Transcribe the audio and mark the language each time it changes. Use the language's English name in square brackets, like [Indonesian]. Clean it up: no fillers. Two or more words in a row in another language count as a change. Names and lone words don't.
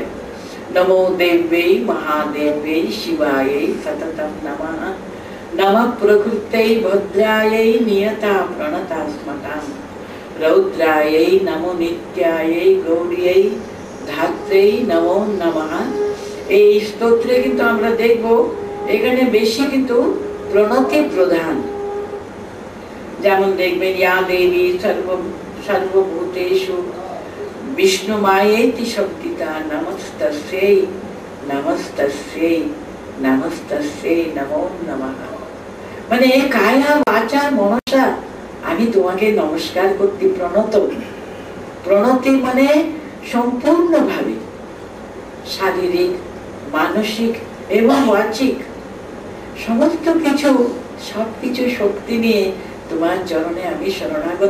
[Sanskrit] নমো দেব্যৈ মহাদেব্যৈ শিবাयै সততম নমঃ নমঃ প্রকৃত্যৈ ভদ্রাयै নিয়তা প্রণতা স্মতাম রৌদ্রাयै নমো নিত্যাयै গৌরীयै ধাত্রেই নমো নমঃ। [Bangla] এই স্তোত্রে কিন্তু আমরা দেখব এখানে বেশি কিন্তু প্রণতি প্রধান। যেমন দেখবেন [Sanskrit] ইয়া দেবী সর্বভূতেষু বিষ্ণু মায়েতি শক্তিতা নমস্তস্যৈ নমস্তস্যৈ নমস্তস্যৈ নমো নমঃ। [Bangla] মানে [Sanskrit] কায়া বাচা মনসা [Bangla] আমি তোমাকে নমস্কার করতে প্রণত। প্রণতি মানে সম্পূর্ণভাবে শারীরিক, মানসিক এবং বাচিক সমস্ত কিছু, সবকিছু শক্তি নিয়ে তোমার চরণে আমি শরণাগত।